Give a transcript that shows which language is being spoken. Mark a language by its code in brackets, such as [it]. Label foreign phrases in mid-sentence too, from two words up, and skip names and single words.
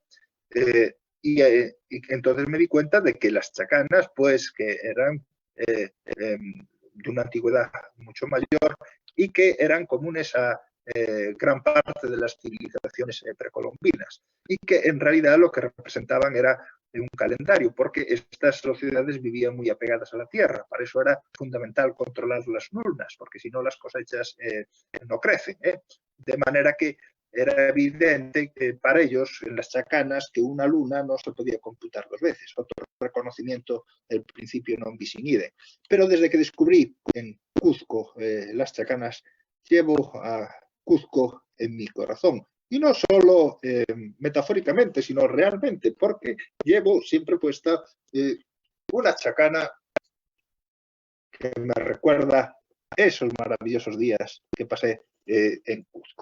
[es] Y entonces me di cuenta de que las chacanas, pues que eran de una antigüedad mucho mayor y que eran comunes a gran parte de las civilizaciones precolombinas, y que en realidad lo que representaban era un calendario, porque estas sociedades vivían muy apegadas a la tierra. Para eso era fundamental controlar las lunas, porque si no las cosechas no crecen. De manera que era evidente que para ellos, en las chacanas, que una luna no se podía computar dos veces. Otro reconocimiento del principio [la] non bis in idem. [es] Pero desde que descubrí en Cuzco las chacanas, llevo a Cuzco en mi corazón. Y no solo metafóricamente, sino realmente, porque llevo siempre puesta una chacana que me recuerda esos maravillosos días que pasé en Cuzco.